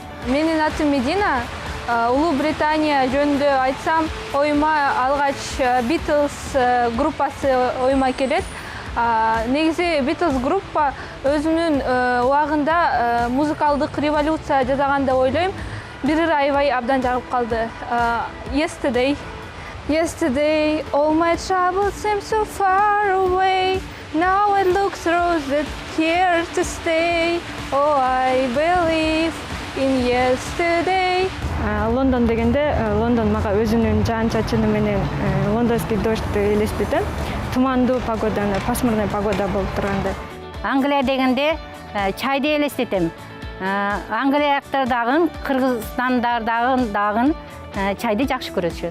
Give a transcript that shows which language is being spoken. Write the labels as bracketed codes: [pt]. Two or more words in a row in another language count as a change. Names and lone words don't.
[ky] Менин атым Медина. Улуу Британия жөнүндө айтсам, оюма алгач Beatles группасы оюма келет. Негизи Beatles группа өзүнүн убагында музыкалдык революция жасаган деп ойлойм. Бир аябай абдан жагып калды. [en] Yesterday, all my troubles seem so far away. Now it looks rose here to stay. Oh, I believe in yesterday. [ky] Лондон дегенде, Лондон мага өзүнүн жаан чачыны менен [ru] лондонский дождьту [ky] элестетем. Тумандуу погоданы, [ru] пасмурный погода [ky] болуп турганда. Англия дегенде чайды элестетем. Англияктар дагы, Кыргызстандар дагы чайды жакшы көрүшөт.